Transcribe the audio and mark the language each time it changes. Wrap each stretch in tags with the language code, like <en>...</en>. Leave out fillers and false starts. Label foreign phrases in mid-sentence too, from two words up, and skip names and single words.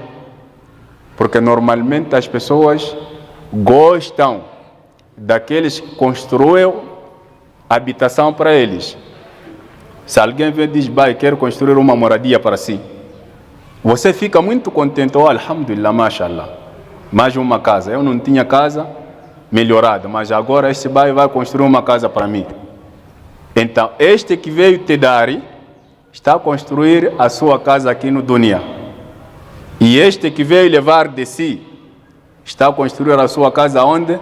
<pt>Porque normalmente as pessoas gostam daqueles que construem habitação para eles. Se alguém vem e diz: bai, quero construir uma moradia para si, você fica muito contente.</pt> <ar>Oh, الحمد لله، ما شاء الله,</ar> <pt>mais uma casa. Eu não tinha casa melhorada, mas agora esse bai vai construir uma casa para mim. Então, este que veio te dar está a construir a sua casa aqui no dunya. E este que veio levar de si está a construir a sua casa onde?</pt>